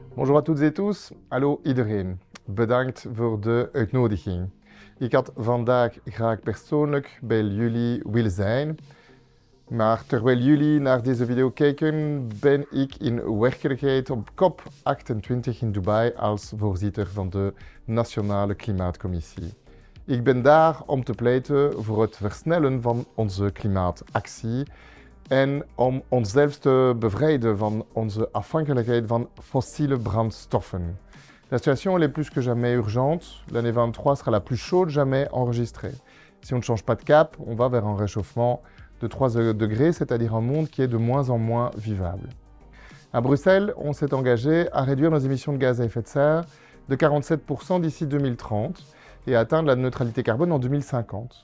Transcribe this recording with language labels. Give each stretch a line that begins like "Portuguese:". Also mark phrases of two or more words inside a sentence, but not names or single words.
French: Bonjour à toutes et tous.
Dutch: Hallo iedereen. Bedankt voor de uitnodiging. Ik had vandaag graag persoonlijk bij jullie willen zijn. Maar terwijl jullie naar deze video kijken, ben ik in werkelijkheid op COP28 in Dubai als voorzitter van de Nationale Klimaatcommissie. Ik ben daar om te pleiten voor het versnellen van onze klimaatactie en om onszelf te bevrijden van onze afhankelijkheid van fossiele brandstoffen.
French: La situation est plus que jamais urgente. L'année 23 sera la plus chaude jamais enregistrée. Si on ne change pas de cap, on va vers un réchauffement de 3 degrés, c'est-à-dire un monde qui est de moins en moins vivable. À Bruxelles, on s'est engagé à réduire nos émissions de gaz à effet de serre de 47% d'ici 2030 et à atteindre la neutralité carbone en 2050.